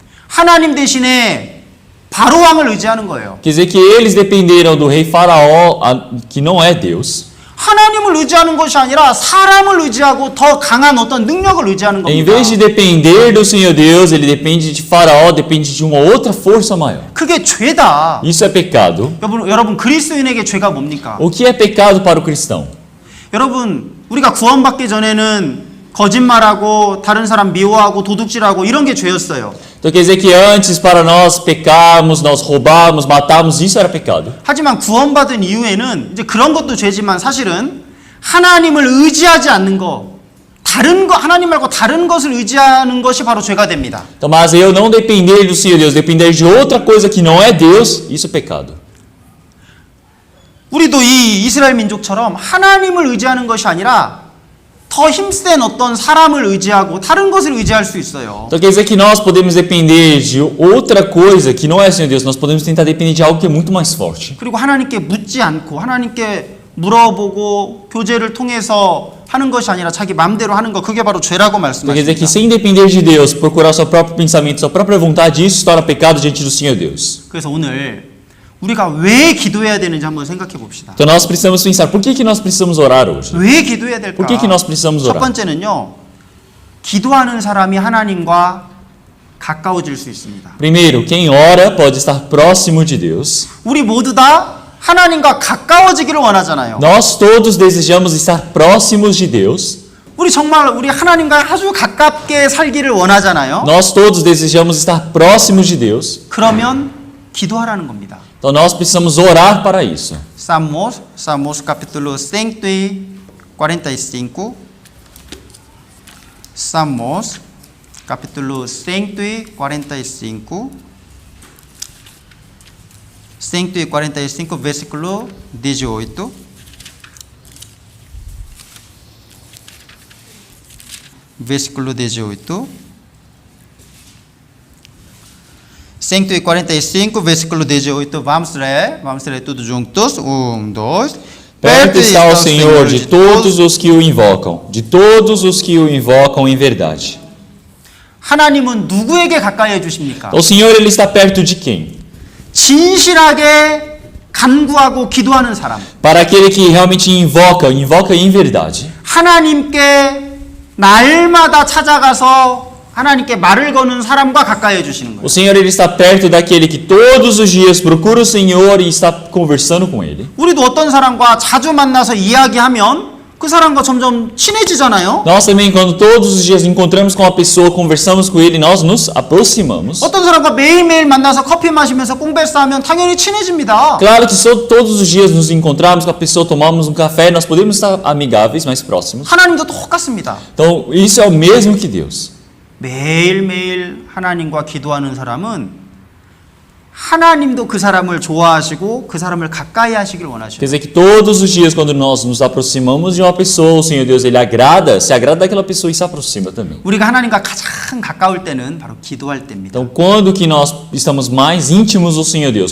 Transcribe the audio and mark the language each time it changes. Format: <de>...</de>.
<ko>하나님 대신에 바로 왕을 의지하는 거예요.</ko> <pt>Quer dizer que eles dependeram do rei Faraó, que não é Deus.</pt> <ko>하나님을 의지하는 것이 아니라 사람을 의지하고 더 강한 어떤 능력을 의지하는</ko> <pt>Em</pt> <ko>겁니다.</ko> <pt>vez de depender do Senhor Deus, ele depende de Faraó, depende de uma outra força maior.</pt> <ko>그게 죄다.</ko> <pt>Isso é pecado.</pt> <ko>여러분 그리스도인에게 죄가 뭡니까?</ko> <pt>O que é pecado para o cristão?</pt> <ko>여러분 우리가 구원받기 전에는 거짓말하고 다른 사람 미워하고 도둑질하고 이런 게 죄였어요.</ko> <pt>Então quer dizer que antes para nós pecarmos, nós roubarmos, matarmos, isso era pecado.</pt> <ko>하지만 구원받은 이후에는 이제 그런 것도 죄지만 사실은 하나님을 의지하지 않는 거, 하나님 말고 다른 것을 의지하는 것이 바로 죄가 됩니다.</ko> <pt>Então, mas eu não depender do Senhor Deus, depender de outra coisa que não é Deus, isso é pecado.</pt> <ko>우리도 이 이스라엘 민족처럼 하나님을 의지하는 것이 아니라 더 힘센 어떤 사람을 의지하고 다른 것을 의지할 수 있어요.</ko> <pt>Então quer dizer que nós podemos depender de outra coisa que não é o Senhor Deus, nós podemos tentar depender de algo que é muito mais forte.</pt> <ko>그리고 하나님께 묻지 않고 하나님께 물어보고 교제를 통해서 하는 것이 아니라 자기 마음대로 하는 거 그게 바로 죄라고</ko> <pt>Então quer dizer que</pt> <ko>말씀하십니다.</ko> <pt>sem depender de Deus, procurar seu próprio pensamento, sua própria vontade, isso se torna pecado diante do Senhor Deus.</pt> <ko>그래서 오늘 우리가 왜 기도해야 되는지 한번 생각해 봅시다.</ko> <pt>Então nós precisamos pensar, por que nós precisamos orar hoje?</pt> <ko>왜 기도해야 될까?</ko> <pt>Por que nós precisamos</pt> <ko>첫</ko> <pt>orar?</pt> <ko>번째는요. 기도하는 사람이 하나님과 가까워질 수 있습니다.</ko> <pt>Primeiro, quem ora pode estar próximo de Deus.</pt> <ko>우리 모두 다 하나님과 가까워지기를 원하잖아요.</ko> <pt>Nós todos desejamos estar próximos de Deus.</pt> <ko>우리 정말 우리 하나님과 아주 가깝게 살기를 원하잖아요.</ko> <pt>Nós todos desejamos estar próximos de Deus.</pt> <ko>그러면 기도하라는 겁니다.</ko> <pt>Então nós precisamos orar para isso. Salmos capítulo 145. Salmos capítulo 145. 145 versículo 18. Versículo 18. 145, versículo 18. Vamos ler tudo juntos. 1, 2. Perto está o Senhor de todos os que o invocam, de todos os que o invocam em verdade.</pt> <ko>하나님은 누구에게 가까이 해주십니까?</ko> <pt>O Senhor, ele está perto de quem?</pt> <ko>진실하게 간구하고 기도하는 사람.</ko> <pt>Para aquele que realmente invoca em verdade.</pt> <ko>하나님께 날마다 찾아가서 하나님께 말을 거는 사람과 가까이 해주시는</ko> <pt>O</pt> <ko>거예요.</ko> <pt>Senhor, ele está perto daquele que todos os dias procura o Senhor e está conversando com ele.</pt> <ko>우리도 어떤 사람과 자주 만나서 이야기하면 그 사람과 점점 친해지잖아요.</ko> <pt>Nós também, quando todos os dias encontramos com uma pessoa, conversamos com ele, nós nos aproximamos.</pt> <ko>어떤 사람과 매일매일 만나서 커피 마시면서 꽁배싸하면 당연히 친해집니다.</ko> <pt>Claro que se todos os dias nos encontrarmos com a pessoa, tomamos um café, nós podemos estar amigáveis, mais próximos.</pt> <ko>하나님도 똑같습니다.</ko> <pt>Então, isso é o mesmo que Deus.</pt> <ko>매일매일 하나님과 기도하는 사람은 하나님도 그 사람을 좋아하시고 그 사람을 가까이 하시길</ko> <pt>Quer</pt> <ko>원하셔요.</ko> <pt>dizer que todos os dias, quando nós nos aproximamos de uma pessoa, o Senhor Deus, ele se agrada daquela pessoa e se aproxima também.</pt> <ko>우리가 하나님과 가장 가까울 때는 바로 기도할 때입니다.</ko> <pt>Então, quando que nós estamos mais íntimos do Senhor Deus?</pt>